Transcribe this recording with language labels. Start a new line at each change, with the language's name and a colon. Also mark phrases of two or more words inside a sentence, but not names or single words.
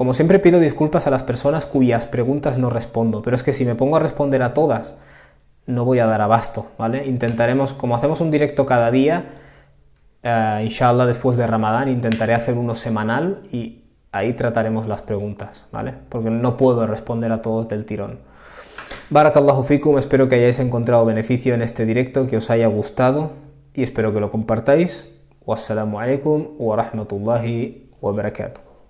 Spanish: Como siempre, pido disculpas a las personas cuyas preguntas no respondo, pero es que si me pongo a responder a todas, no voy a dar abasto, ¿vale? Intentaremos, como hacemos un directo cada día, inshallah después de Ramadán, intentaré hacer uno semanal y ahí trataremos las preguntas, ¿vale? Porque no puedo responder a todos del tirón.
Arabic: بارك الله فيكم,
Spanish: espero que hayáis encontrado beneficio en este directo, que os haya gustado y espero que lo compartáis.
Arabic: والسلام عليكم ورحمة الله وبركاته.